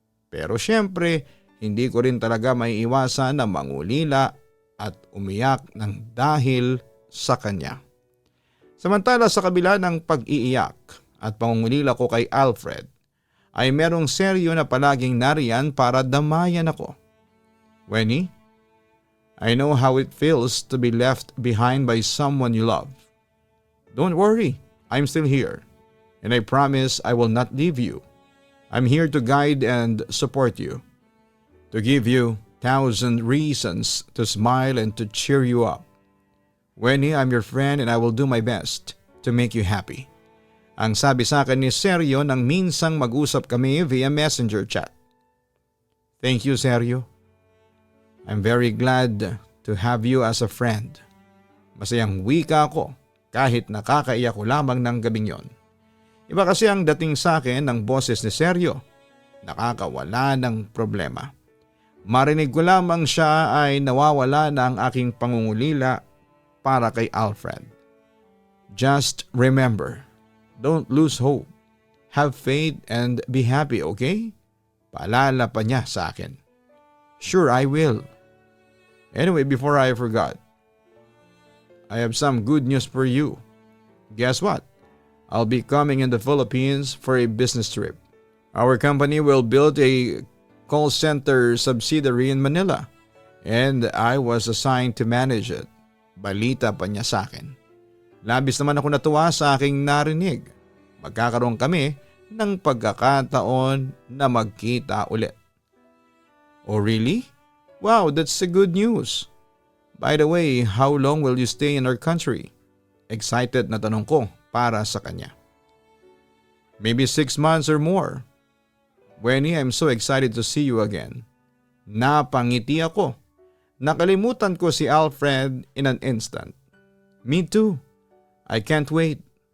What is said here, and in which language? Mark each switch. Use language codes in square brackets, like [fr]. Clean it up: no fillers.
[tl] Pero syempre, hindi ko rin talaga maiiwasan na mangulila at umiyak ng dahil sa kanya. Samantala sa kabila ng pag-iiyak at pangungulila ko kay Alfred, ay merong Sergio na palaging nariyan para damayan ako. [en] Wenny, I know how it feels to be left behind by someone you love. Don't worry, I'm still here, and I promise I will not leave you. I'm here to guide and support you, to give you 1,000 reasons to smile and to cheer you up. Wenny, I'm your friend and I will do my best to make you happy. [tl] Ang sabi sa akin ni Sergio nang minsang mag-usap kami via messenger chat. [en] Thank you, Sergio. I'm very glad to have you as a friend. [tl] Masayang wika ako kahit nakakaiyak ko lamang ng gabing yon. Iba kasi ang dating sa akin ng boses ni Sergio. Nakakawala ng problema. Marinig ko lamang siya ay nawawala na ang aking pangungulila para kay Alfred. [en] Just remember, don't lose hope. Have faith and be happy, okay? [tl] Paalala pa niya sa akin. [en] Sure, I will. Anyway, before I forgot, I have some good news for you. Guess what? I'll be coming in the Philippines for a business trip. Our company will build a call center subsidiary in Manila and I was assigned to manage it. [tl] Balita pa niya sa akin. Labis naman ako natuwa sa aking narinig. Magkakaroon kami ng pagkakataon na magkita ulit. [en] Oh really? Wow, that's a good news. By the way, how long will you stay in our country? [tl] Excited na tanong ko para sa kanya. [en] Maybe 6 months or more. Wenny, I'm so excited to see you again. [tl] Napangiti ako. Nakalimutan ko si Alfred [en] in an instant. Me too. I can't wait.